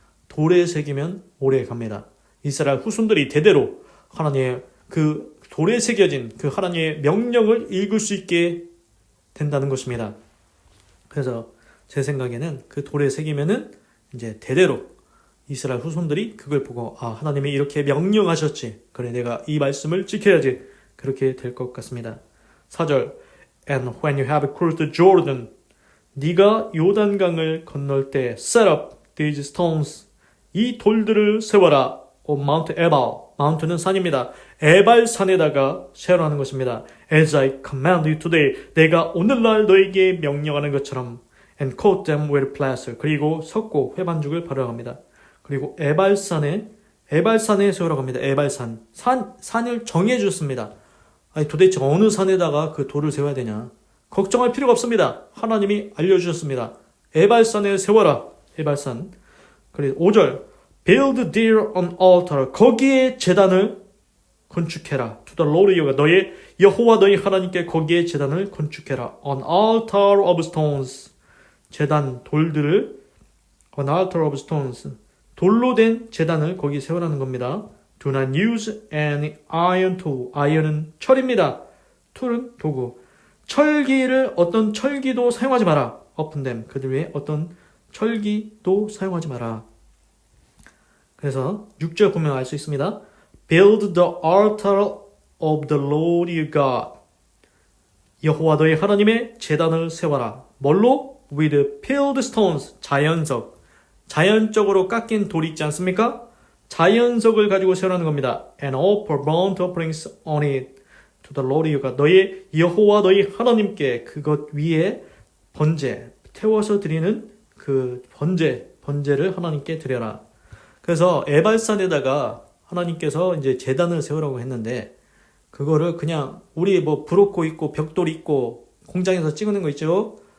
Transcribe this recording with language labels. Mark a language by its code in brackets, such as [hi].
[ko] 돌에 새기면 오래 갑니다. 이스라엘 후손들이 대대로 하나님의 그 돌에 새겨진 그 하나님의 명령을 읽을 수 있게 된다는 것입니다. 그래서 제 생각에는 그 돌에 새기면은 이제 대대로 이스라엘 후손들이 그걸 보고 하나님이 이렇게 명령하셨지. 그래 내가 이 말씀을 지켜야지. 그렇게 될 것 같습니다. [en] 4절 And when you have crossed the Jordan [ko] 네가 요단강을 건널 때 [en] set up these stones [ko] 이 돌들을 세워라 [en] on Mount Ebal [ko] 마운트는 산입니다. 에발 산에다가 세우라는 것입니다. [en] As I command you today [ko] 내가 오늘날 너에게 명령하는 것처럼 [en] and coat them with plaster [ko] 그리고 섞고 회반죽을 바르라고 합니다. 그리고 에발산에 세우라고 합니다. 에발산 산을 정해 주셨습니다. 아니 도대체 어느 산에다가 그 돌을 세워야 되냐? 걱정할 필요가 없습니다. 하나님이 알려주셨습니다. 에발산에 세워라. 에발산. 그리고 5절 [en] Build there an altar. [ko] 거기에 제단을 건축해라. [en] To the Lord your God. [ko] 여호와 너희 하나님께 거기에 제단을 건축해라. [en] An altar of stones. [ko] 제단 돌들을 [en] An altar of stones. [ko] 돌로 된 제단을 거기 세우라는 겁니다. [en] Do not use any iron tool. [ko] iron은 철입니다. tool은 도구. 어떤 철기도 사용하지 마라. [en] Upon them. [ko] 그들 위에 어떤 철기도 사용하지 마라. 그래서 6절 보면 알 수 있습니다. [en] Build the altar of the Lord your God. [ko] 여호와 너희 하나님의 제단을 세워라. 뭘로? [en] With peeled stones. [ko] 자연적으로 깎인 돌이 있지 않습니까? 자연석을 가지고 세우라는 겁니다. [en] And offer burnt offerings on it to the Lord your God. [ko] 여호와 너희 하나님께 그것 위에 태워서 드리는 그 번제를 하나님께 드려라. 그래서 에발산에다가 하나님께서 이제 제단을 세우라고 했는데 그거를 그냥 우리 뭐 브로코 있고 벽돌 있고 공장에서 찍는 거 있죠.